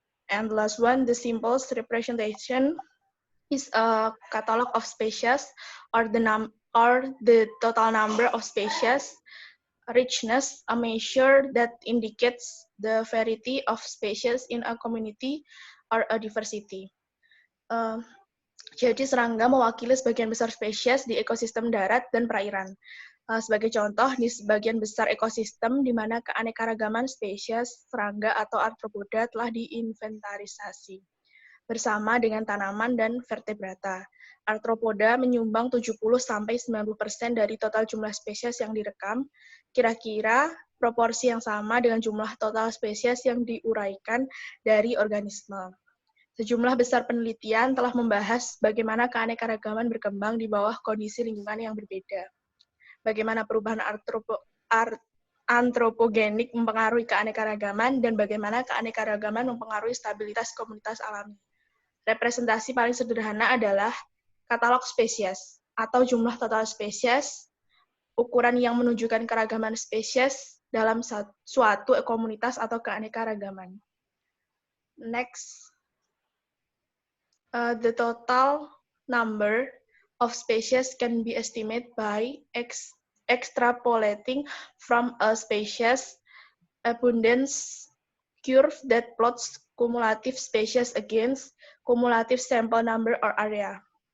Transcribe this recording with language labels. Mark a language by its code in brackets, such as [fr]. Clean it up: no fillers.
[en] And the last one, the simplest representation is a catalog of species, or the total number of species. Richness, a measure that indicates the variety of species in a community or a diversity. [id] Jadi serangga mewakili sebagian besar spesies di ekosistem darat dan perairan. Sebagai contoh, di sebagian besar ekosistem di mana keanekaragaman spesies serangga atau arthropoda telah diinventarisasi bersama dengan tanaman dan vertebrata. Arthropoda menyumbang 70-90% dari total jumlah spesies yang direkam. Kira-kira proporsi yang sama dengan jumlah total spesies yang diuraikan dari organisme. Sejumlah besar penelitian telah membahas bagaimana keanekaragaman berkembang di bawah kondisi lingkungan yang berbeda. Bagaimana perubahan antropogenik mempengaruhi keanekaragaman, dan bagaimana keanekaragaman mempengaruhi stabilitas komunitas alami. Representasi paling sederhana adalah katalog spesies, atau jumlah total spesies, ukuran yang menunjukkan keragaman spesies dalam suatu komunitas atau keanekaragaman. [en] Next. The total number of species can be estimated by extrapolating from a species abundance curve that plots cumulative species against cumulative sample number or area.